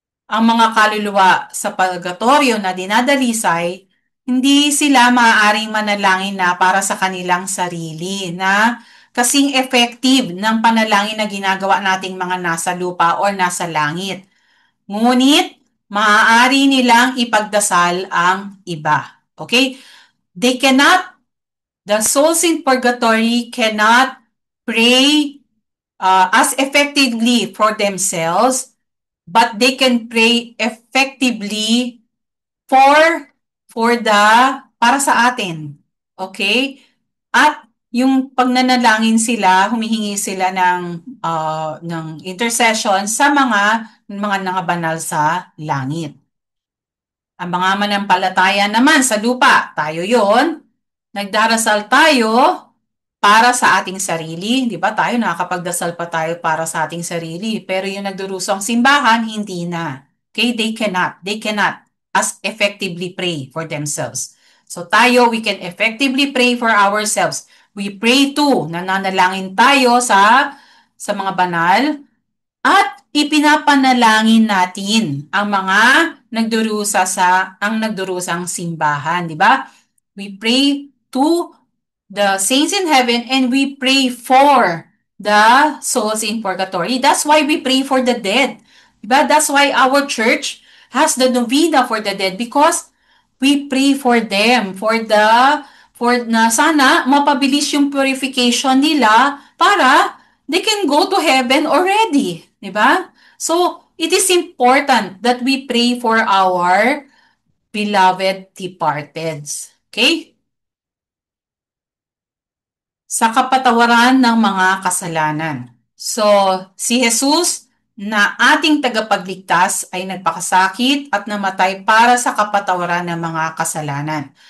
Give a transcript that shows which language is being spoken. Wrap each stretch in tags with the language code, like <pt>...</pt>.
<tl>Ang mga kaluluwa sa purgatorio na dinadalisay, hindi sila maaaring manalangin na para sa kanilang sarili na kasing effective ng panalangin na ginagawa nating mga nasa lupa o nasa langit. Ngunit, maaari nilang ipagdasal ang iba.</tl> <en>Okay? They cannot, the souls in purgatory cannot pray as effectively for themselves, but they can pray effectively for</en> <tl>para sa atin.</tl> <en>Okay?</en> <tl>At yung pagnanalangin sila, humihingi sila ng intercession sa mga nangabanal sa langit. Ang mga manampalataya naman sa lupa, tayo yon, nagdarasal tayo para sa ating sarili. Di ba tayo nakakapagdasal pa tayo para sa ating sarili. Pero yung nagdurusong simbahan, hindi na. Okay?</tl> <en>They cannot as effectively pray for themselves. So tayo, we can effectively pray for ourselves. We pray too,</en> <tl>nananalangin tayo sa mga banal at ipinapanalangin natin ang nagdurusang simbahan, di ba?</tl> <en>We pray to the saints in heaven and we pray for the souls in purgatory. That's why we pray for the dead. Diba? That's why our church has the novena for the dead because we pray for them, for</en> <tl>na sana mapabilis yung purification nila para</tl> <en>they can go to heaven already. Diba? So, it is important that we pray for our beloved departeds. Okay?</en> <tl>Sa kapatawaran ng mga kasalanan. So, si Jesus na ating tagapagligtas ay nagpakasakit at namatay para sa kapatawaran ng mga kasalanan.</tl>